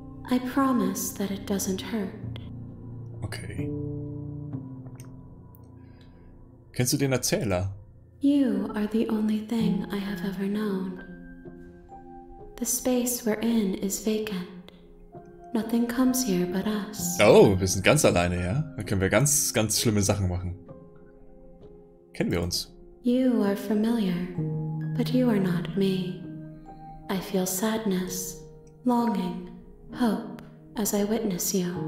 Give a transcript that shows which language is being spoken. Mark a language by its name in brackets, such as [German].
[English] I promise that it doesn't hurt. Okay. [German] Kennst du den Erzähler? [English] You are the only thing I have ever known. The space we're in is vacant. Nothing comes here but us. [German] Oh, wir sind ganz alleine, ja? Da können wir ganz, ganz schlimme Sachen machen. Kennen wir uns? [English] You are familiar, but you are not me. I feel sadness, longing, hope as I witness you.